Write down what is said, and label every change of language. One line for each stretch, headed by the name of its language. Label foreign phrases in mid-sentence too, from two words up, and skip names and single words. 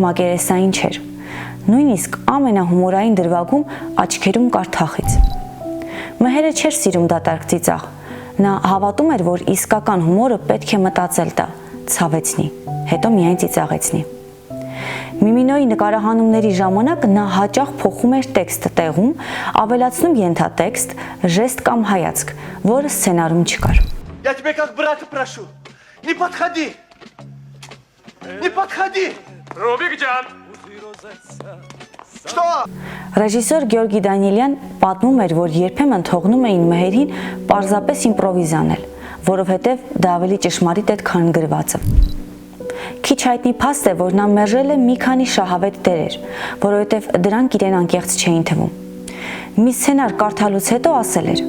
Armenian: մակերեսային չէր։ Նույնիսկ ամենահումորային դրվագում աչքերում կար թախիծ։ Մհերը չէր սիրում դատարկ ծիծաղ։ Նա հավատում էր, որ իսկական հումորը պետք է մտածել տա, ցավեցնի, հետո միայն ծիծաղեցնի։ Միմինոյի նկարահանումների ժամանակ նա հաճախ փոխում էր տեքստը տեղում, ավելացնում ենթատեքստ, ժեստ կամ հայացք, որը սցենարում չկար։
Russian: Я тебя как брата прошу. Не подходи. Не подходи. Рубик Ջան. Что?
Armenian: Ռեժիսոր Գյորգի Դանիելյան պատմում էր, որ երբեմն թողնում էին Մհերին պարզապես իմպրովիզ անել, որովհետև դա ավելի ճշմարիտ էր, քան գրվածը։ Քիչ հայտնի փաստ է, որ նա մերժել է մի քանի շահավետ դերեր, որովհետև դրանք իրեն անկեղծ չէին թվում։ Մի սցենար կարդալուց հետո ասել էր.